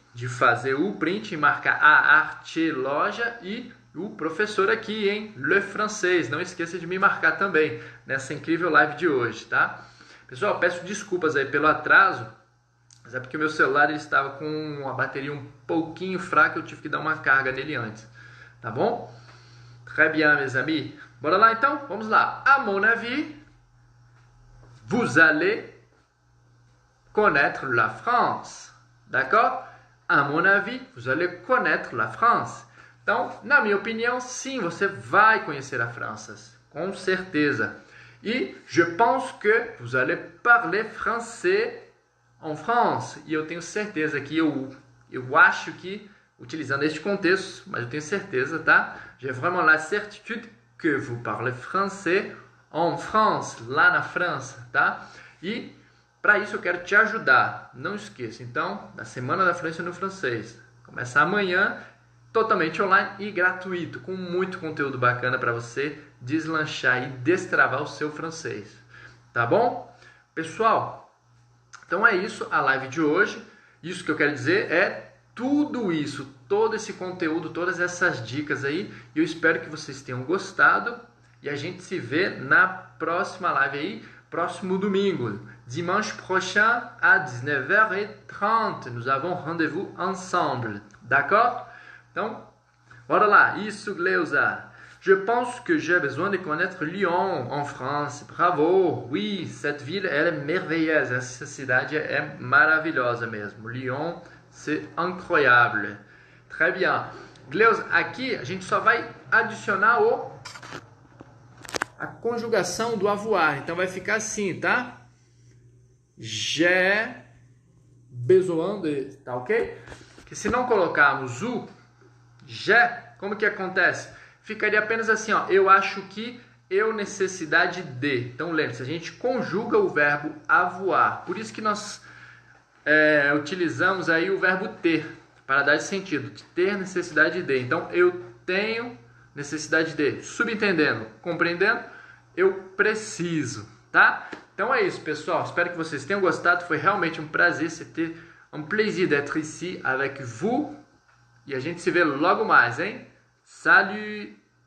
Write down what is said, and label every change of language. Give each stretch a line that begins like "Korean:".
Portuguese: de fazer o print e marcar a arte loja e o professor aqui, hein? Le Francês. Não esqueça de me marcar também nessa incrível live de hoje, tá? Pessoal, peço desculpas aí pelo atraso, mas é porque o meu celular ele estava com uma bateria um pouquinho fraca, eu tive que dar uma carga nele antes, tá bom?
French: Très bien, mes amis.
Portuguese: Bora lá então? Vamos lá.
French: À mon avis, vous allez connaître la France. D'accord? À mon avis, vous allez connaître la France.
Portuguese: Então, na minha opinião, sim, você vai conhecer a França, com certeza.
French: E je pense que vous allez parler français en France.
Portuguese: E eu tenho certeza que eu acho que, utilizando este contexto, mas eu tenho certeza, tá?
French: J'ai vraiment la certitude que vous parlez français en France,
Portuguese: lá na França, tá? E para isso eu quero te ajudar. Não esqueça, então, da Semana da Fluência no Francês. Começa amanhã, totalmente online e gratuito, com muito conteúdo bacana para você deslanchar e destravar o seu francês. Tá bom? Pessoal, então é isso a live de hoje. Isso que eu quero dizer é tudo isso, todo esse conteúdo, todas essas dicas aí. E eu espero que vocês tenham gostado. E a gente se vê na próxima live aí, próximo domingo.
French: Dimanche prochain à 19h30. Nous avons rendez-vous ensemble. D'accord?
Portuguese: Então, bora lá.
French: Isso, Gleuza. Je pense que j'ai besoin de connaître Lyon, en France. Bravo! Oui, cette ville, elle est merveilleuse.
Portuguese: Essa cidade é maravilhosa mesmo. Lyon,
French: c'est incroyable. Très bien.
Portuguese: Gleuza, aqui a gente só vai adicionar a conjugação do avoir. Então, vai ficar assim, tá?
French: J'ai besoin de...
Portuguese: Tá ok? Porque se não colocarmos o j'ai, como que acontece? Ficaria apenas assim, ó, eu acho que, eu necessidade de. Então, lembre-se, a gente conjuga o verbo avoir. Por isso que nós utilizamos aí o verbo ter, para dar esse sentido, de ter necessidade de. Então, eu tenho necessidade de. Subentendendo, compreendendo, eu preciso, tá? Então é isso, pessoal. Espero que vocês tenham gostado. Foi realmente um prazer,
French: c'était un plaisir d'être ici avec vous.
Portuguese: E a gente se vê logo mais, hein?
French: Salut!